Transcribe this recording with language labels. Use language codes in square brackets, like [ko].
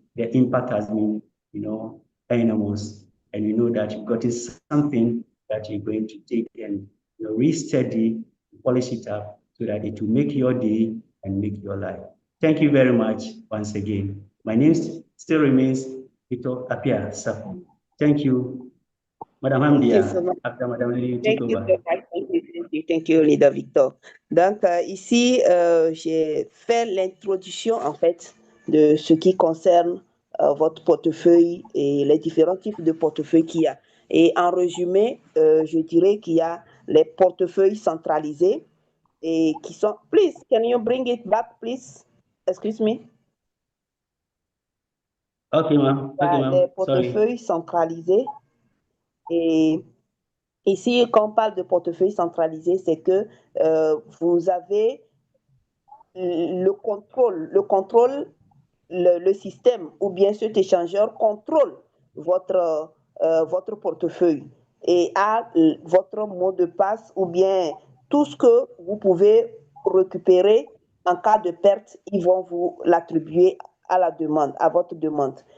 [en] The impact has been, enormous. And you know that you've got something that you're going to take and re-study, polish it up so that it will make your day and make your life. Thank you very much once again. My name still remains Victor Apia Safo. Thank you, Madame Hamdia. After Madame Lily, take over. Thank you, Leader Victor. [fr] Donc, ici, j'ai fait l'introduction, en fait, de ce qui concerne votre portefeuille et les différents types de portefeuilles qu'il y a. Et en résumé, je dirais qu'il y a les portefeuilles centralisés et qui sont... [en] Please, can you bring it back, please? Excuse me. Okay, ma'am. [fr] Les portefeuilles centralisés. Et ici, quand on parle de portefeuille centralisé, c'est que vous avez le contrôle, le système ou bien cet échangeur contrôle votre portefeuille et a votre mot de passe ou bien tout ce que vous pouvez récupérer en cas de perte, ils vont vous l'attribuer à la demande, à votre demande.